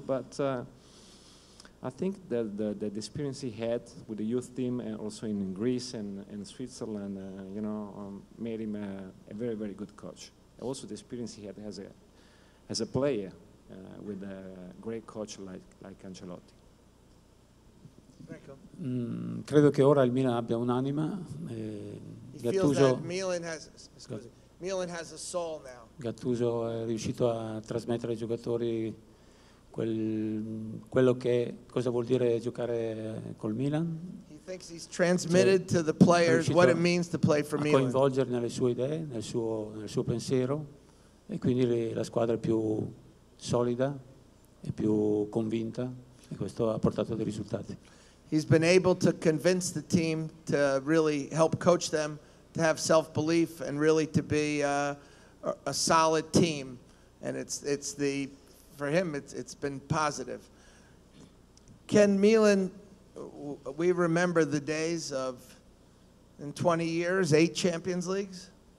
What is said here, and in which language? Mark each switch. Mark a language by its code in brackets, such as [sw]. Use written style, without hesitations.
[en] But I think that the experience he had with the youth team, and also in Greece and Switzerland, made him a very, very good coach. Also, the experience he had as a player with a great coach like Ancelotti. [it] Credo che ora il Milan abbia un'anima. [en] He feels that Milan has a soul now. [it] Gattuso è riuscito a trasmettere ai giocatori quello che cosa vuol dire giocare col Milan. [en] He thinks he's transmitted to the players what it means to play for a Milan. [it] Coinvolgerli nelle sue idee, nel suo pensiero, e quindi la squadra è più solida e più convinta, e questo ha portato dei risultati. [en] He's been able to convince the team to really help coach them to have self-belief and really to be a solid team, and for him it's been positive. Can Milan, we remember the days of, in 20 years, 8 Champions Leagues?